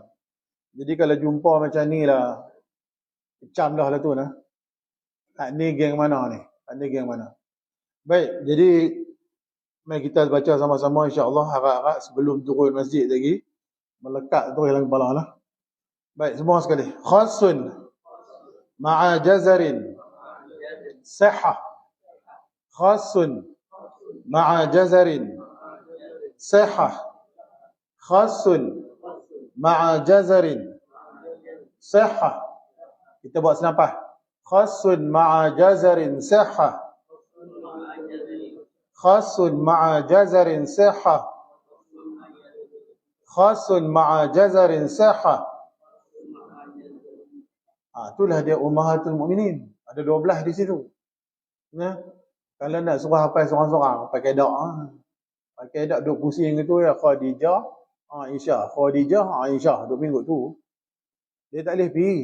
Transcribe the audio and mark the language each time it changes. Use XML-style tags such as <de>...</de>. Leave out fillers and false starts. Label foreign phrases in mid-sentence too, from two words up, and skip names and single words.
<ms>Jadi kalau jumpa macam ni lah, kecam dah lah tu lah. Ni geng mana ni? Ni geng mana? Baik, jadi mari kita baca sama-sama</ms> <ar>إن شاء الله</ar> <ms>harap-harap sebelum turun masjid lagi. Melekat tu dalam kepala lah. Baik, semua sekali.</ms> <ar>خسّ مع جزر صحة. خسّ مع جزر صحة. خسّ مع جزر صحة.</ar> <ms>Kita buat senapas.</ms> <ar>خسّ مع جزر صحة. خسّ مع جزر صحة. خسّ مع جزر صحة.</ar> <ms>Itulah dia</ms> <ar>أمهات المؤمنين.</ar> <ms>Ada 12 di situ. Ya. Kalau nak suruh hafal seorang-seorang, pakai dak. Pakai dak duk pusing gitu ya, Khadijah, Aisyah, Khadijah, Aisyah, duk minggu tu. Dia tak boleh pergi.</ms>